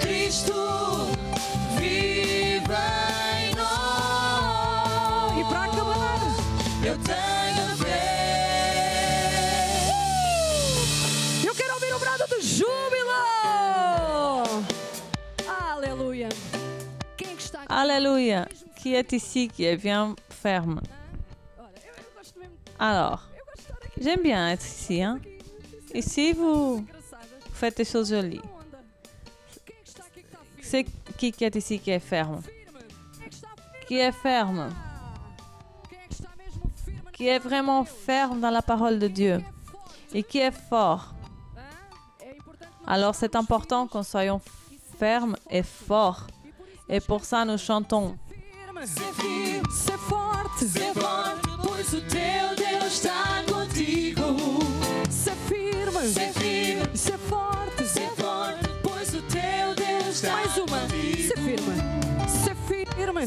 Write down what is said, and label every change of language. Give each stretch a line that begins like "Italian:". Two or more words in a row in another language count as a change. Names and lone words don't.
Portuguese: Cristo vive em nós. E para acabar, Eu tenho fé. eu quero ouvir o brado de júbilo. Aleluia. Quem é que está aqui?
French: Alléluia. Qui est ici qui est bien ferme?
Portuguese: Olha, eu gosto mesmo.
French: Alors,
Portuguese: Eu gosto de estar aqui.
French: j'aime bien être ici. Hein? Ici, vous
Portuguese: Engraçadas.
French: faites des choses jolies.
Portuguese: Boa onda. Quem é que está aqui que está firme?
French: C'est qui est ici qui est ferme?
Portuguese: Firme. Quem é que está firme?
French: Qui est ferme?
Portuguese: Quem é que está mesmo firme?
French: Qui est vraiment ferme dans la parole de Dieu? Et qui est fort?
Portuguese: Hã? É importante nós
French: Alors c'est important qu'on soyons fermes et forts. Et pour ça, nous chantons.
Portuguese: firme. Ser firme, Ser forte. ser forte, pois o teu Deus está contigo. Ser firme. Ser firme, Ser forte. ser forte, pois o teu Deus está Mais uma. contigo. Ser firme. Ser firme.